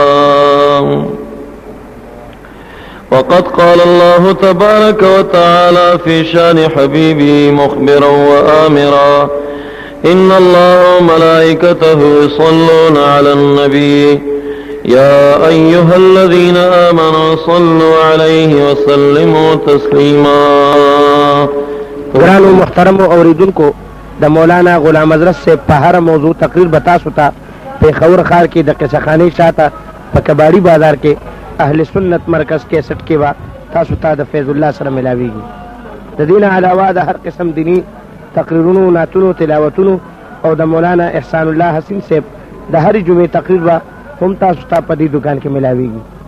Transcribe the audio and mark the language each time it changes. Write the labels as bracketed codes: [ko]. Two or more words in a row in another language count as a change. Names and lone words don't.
[ar] وقد قال الله تبارك وتعالى في شان حبيبه مخبرا وآمرا: إن الله وملائكته يصلون على النبي يا أيها الذين آمنوا صلوا عليه وسلموا تسليما. [ps] گرانو محترم اوریدونکو د مولانا غلام حضرت سے په هر موضوع تقریر بتا سوتا پیښور ښار کې د قصه خانی شاته په کباړي بازار کې اهل سنت مرکز کې 61 کې وا تاسو ته د فیض الله سره ملاويږي. د دین علاوه د هر قسم دینی تقریرونو، نعتونو، تلاوتونو او د مولانا احسان الله حسین صاحب د هر جمعې تقریر وا هم تاسو ته په دې دکان کې ملاويږي.